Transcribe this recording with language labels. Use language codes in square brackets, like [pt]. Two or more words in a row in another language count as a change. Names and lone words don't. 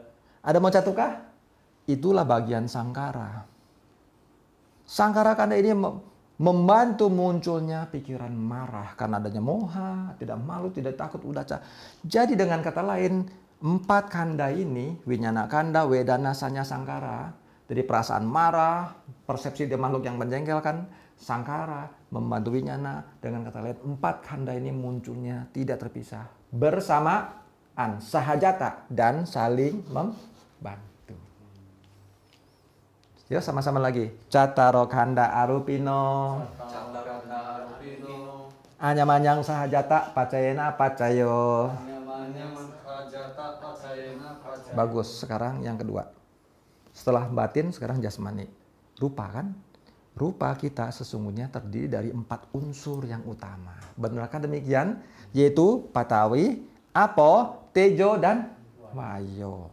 [id] Ada moncatuka? Itulah bagian sangkara. Sangkara kanda ini membantu munculnya pikiran marah karena adanya moha, tidak malu, tidak takut, udaca. Jadi dengan kata lain, 4 kanda ini, [pi] winyana kanda, wedana, sanya, [id] sangkara, jadi perasaan marah, persepsi dia makhluk yang menjengkelkan, sangkara, membantu winyana. Dengan kata lain, 4 kanda ini munculnya tidak terpisah, bersamaan, sahajata, dan saling membantu. Yuk sama-sama lagi. [pi] Cataro kanda arupino, Candakanda arupino, anyamanyang sahajata, pacayena, pacayo. nyamanya hajata pacayena pacaya. [id] Bagus. Sekarang yang kedua. Setelah batin, sekarang jasmani. Rupa kan? Rupa kita sesungguhnya terdiri dari 4 unsur yang utama. Benarkah demikian? Yaitu patawi, apo, tejo, dan wayo.